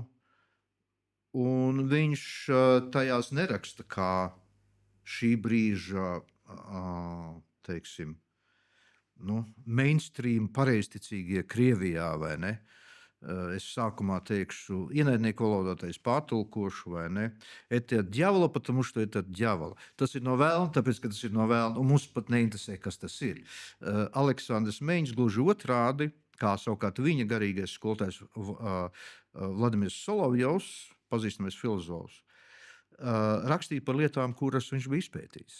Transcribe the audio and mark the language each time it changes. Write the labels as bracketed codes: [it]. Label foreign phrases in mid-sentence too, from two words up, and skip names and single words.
[lv] Un viņš tajās neraksta kā šī brīža, teiksim, mainstream pareizticīgie Krievijā, vai ne? Es sākumā teikšu, ienaidnieku valodā pārtulkošu, vai ne? [ru] Это дьявола, потому что это дьявол. [lv] Tas ir no vēlna, tāpēc, ka tas ir no vēlna, un mums pat neinteresē, kas tas ir. Aleksandrs Meņš gluži otrādi, kā savukārt viņa garīgais skolotājs Vladimirs Solovjovs, pazīstamais filozofs, rakstīja par lietām, kuras viņš bija izpētījis.